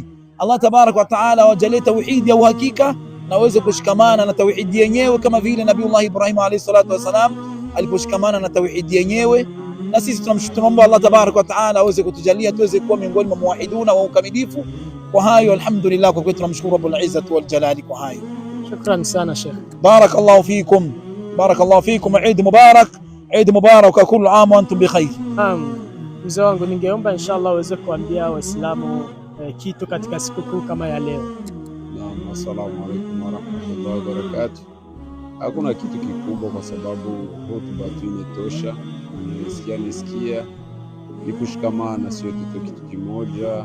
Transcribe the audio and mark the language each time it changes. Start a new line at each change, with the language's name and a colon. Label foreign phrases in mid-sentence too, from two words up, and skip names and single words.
Arabic: الله تبارك وتعالى
Swahili: wajalie tauhidi ya uhakika na waweze kushikamana na tauhidi yenyewe kama vile Nabiullah Ibrahim
Arabic: عليه الصلاة والسلام
Swahili: aliposhikamana na tauhidi yenyewe. Na sisi tunamshukuru
Arabic: الله تبارك وتعالى
Swahili: aweze kutujalia tuweze kuwa miongoni mwa muwahiduna wa ukamilifu. Kwa hayo alhamdulillah, kwa kweli tunamshukuru
Arabic: رب العزة والجلال.
Swahili: Kwa hayo shukran sana Sheikh,
Arabic: بارك الله فيكم، بارك الله فيكم. عيد مبارك، عيد مبارك وكل عام وأنتم بخير.
Swahili: Mzee wangu, ningeomba inshallah uweze kuambia Waislamu kitu katika sikukuu kama ya leo.
Arabic: نعم، السلام عليكم ورحمة الله وبركاته.
Swahili: Hakuna kitu kikubwa kwa sababu hotuba tu imetosha. Nisikia ni kushikamana, sio kitu kimoja.